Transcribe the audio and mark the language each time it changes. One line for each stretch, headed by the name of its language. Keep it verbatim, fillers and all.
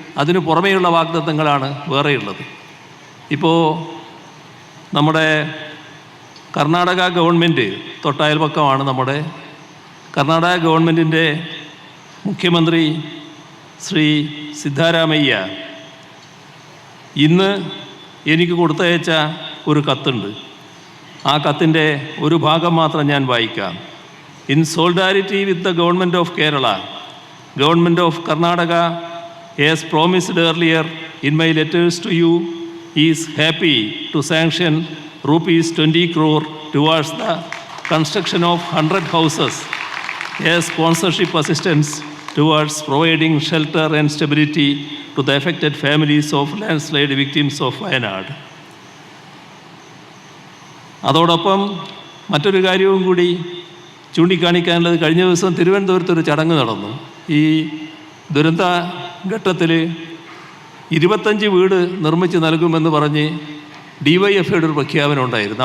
Malayalam: അതിനു പുറമേയുള്ള വാഗ്ദത്തങ്ങളാണ് വേറെയുള്ളത്. ഇപ്പോൾ നമ്മുടെ കർണാടക ഗവൺമെൻറ്, തൊട്ടയൽപക്കമാണ് നമ്മുടെ കർണാടക ഗവൺമെൻറ്റിൻ്റെ മുഖ്യമന്ത്രി ശ്രീ സിദ്ധാരാമയ്യ ഇന്ന് എനിക്ക് കൊടുത്തയച്ച ഒരു കത്തുണ്ട്. ആ കത്തിൻ്റെ ഒരു ഭാഗം മാത്രം ഞാൻ വായിക്കാം.
English: In solidarity with the government of Kerala, government of Karnataka, as promised earlier in my letters to you, is happy to sanction rupees twenty crore towards the construction of one hundred houses as sponsorship assistance towards providing shelter and stability to the affected families of landslide victims of Wayanad.
Malayalam: അതോടൊപ്പം മറ്റൊരു കാര്യവും കൂടി ചൂണ്ടിക്കാണിക്കാനുള്ളത്, കഴിഞ്ഞ ദിവസം തിരുവനന്തപുരത്ത് ഒരു ചടങ്ങ് നടന്നു. ഈ ദുരന്ത ഘട്ടത്തിൽ ഇരുപത്തഞ്ച് വീട് നിർമ്മിച്ച് നൽകുമെന്ന് പറഞ്ഞ് ഡി വൈ എഫ് ഐയുടെ ഒരു പ്രഖ്യാപനം ഉണ്ടായിരുന്നു.